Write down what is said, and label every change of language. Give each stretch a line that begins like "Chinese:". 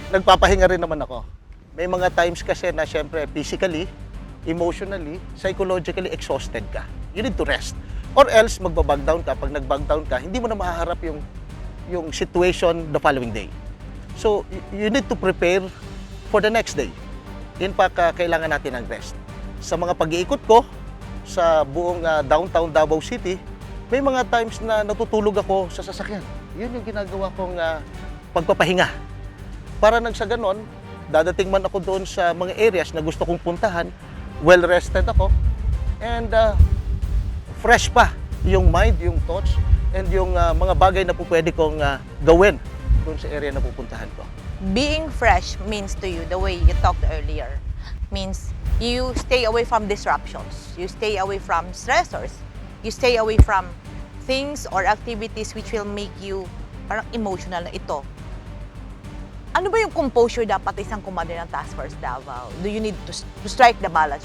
Filipino: Nagpapahinga rin naman ako. May mga times kasi na syempre physically, emotionally, psychologically exhausted ka. You need to rest. Or else, magbabag down ka. Pag nagbag down ka, hindi mo na mahaharap yung situation the following day.
English: So, you need to prepare for the next day.
Filipino: In fact, kailangan natin ng rest. Sa mga pag-iikot ko sa buong downtown Davao City, may mga times na natutulog ako sa sasakyan. Yun yung ginagawa kong pagpapahinga. Para nang sa ganon, dadating man ako doon sa mga areas na gusto kong puntahan, well-rested ako, and fresh pa yung mind, yung thoughts, and yung mga bagay na po pwede kong gawin doon sa area na pupuntahan ko.
English: Being fresh means to you, the way you talked earlier, means you stay away from disruptions. You stay away from stressors. You stay away from things or activities which will make you parang emotional na ito.
Filipino: Ano ba yung composure dapat isang commander ng Task Force Davao? Do you need to strike the balance?